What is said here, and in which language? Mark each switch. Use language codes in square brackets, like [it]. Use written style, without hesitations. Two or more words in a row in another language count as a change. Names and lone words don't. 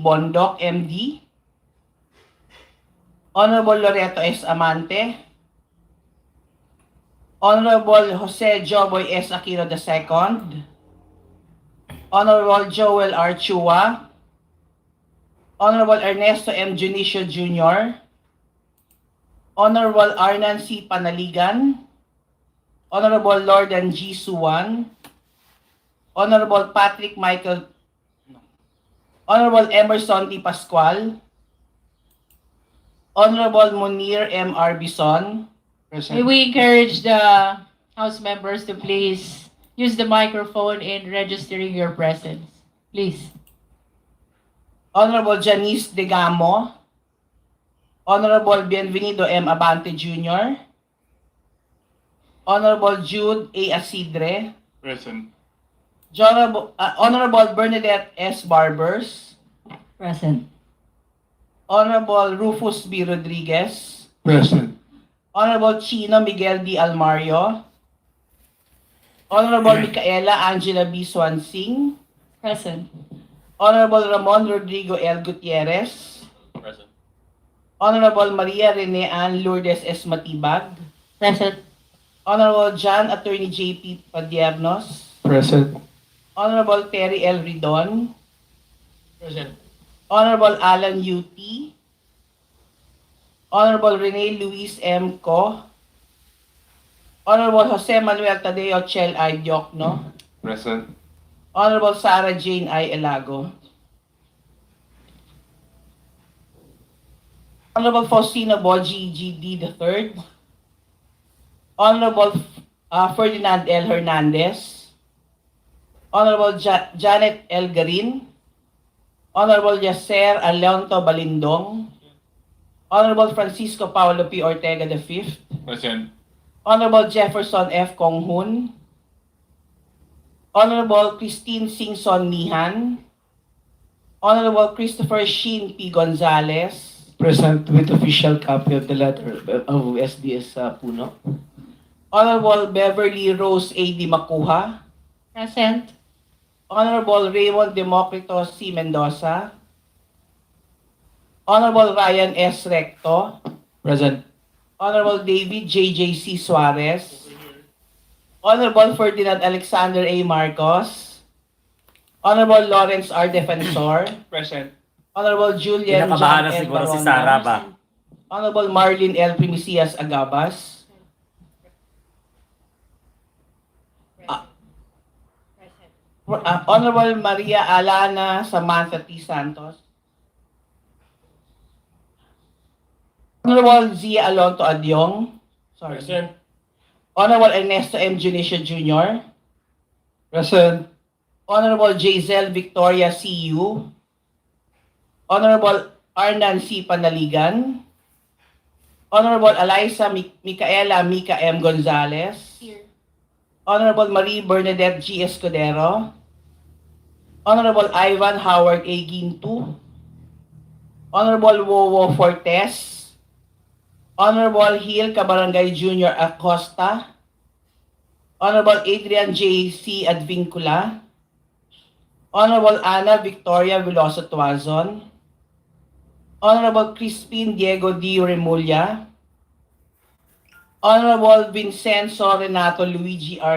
[en] Bondoc, MD, Honorable Loreto S. Amante, Honorable Jose Joboy S. Aquino II, Honorable Joel R. Chua, Honorable Ernesto M. Junicio Jr., Honorable Arnan C. Panaligan, Honorable Lordan G. Suwan, Honorable Patrick Michael, Honorable Emerson T. Pascual, Honorable Munir M. R. Bison, May we encourage the House members to please use the microphone in registering your presence. Please. Honorable Janice Degamo, Honorable Bienvenido M. Abante Jr., Honorable Jude A. Asidre, Present. Honorable Bernadette S. Barbers, Present. Honorable Rufus B. Rodriguez, Present. Honorable Chino Miguel D. Almario, Honorable Micaela Angela B. Swansing, Present. Honorable Ramon Rodrigo L. Gutierrez, Present. Honorable Maria Rene Ann Lourdes S. Matibag, Present. Honorable John Attorney J.P. Padiernos, Present. Honorable Terry L. Ridon, Present. Honorable Alan U.T., Honorable Rene Luis M. Co., Honorable Jose Manuel Tadeo Chel I. Diokno, Present. Honorable Sara Jane I. Elago, Honorable Faustino Boji G.D. III, Honorable Ferdinand L. Hernandez, Honorable Janet L. Garin, Honorable Yaser Alonto Balindong, Honorable Francisco Paulo P. Ortega V, Present. Honorable Jefferson F. Konghun, Honorable Christine Singson Mihan, Honorable Christopher Sheen P. Gonzalez, Present with official copy of the letter of SDS Puno. Honorable Beverly Rose A. Di Macuha, Present. Honorable Raymond Democrito C. Mendoza, Honorable Ryan S. Recto, Present. Honorable David J.J.C. Suarez, Honorable Ferdinand Alexander A. Marcos, Honorable Lawrence R. Defensor, Present. Honorable Julian John [tl] Kinakabahan na L. siguro si Baronda, Sara ba? [en] Honorable Marlene L. Primicias Agabas, Honorable Maria Alana Samantha T. Santos, Honorable Zia Alonto Adyong, Present. Honorable Ernesto M. Junicio Jr., Present. Honorable Jazel Victoria C.U., Honorable Arnan C. Panaligan, Honorable Eliza Micaela Mica M. Gonzalez, Here. Honorable Marie Bernadette G. Escudero, Honorable Ivan Howard A. Gintu, Honorable Wowo Fortes, Honorable Hill Cabarangay Jr. Acosta, Honorable Adrian J. C. Advincula, Honorable Ana Victoria Veloso Tuazon, Honorable Crispin Diego D. Remulla, Honorable Vincenzo Renato Luigi R.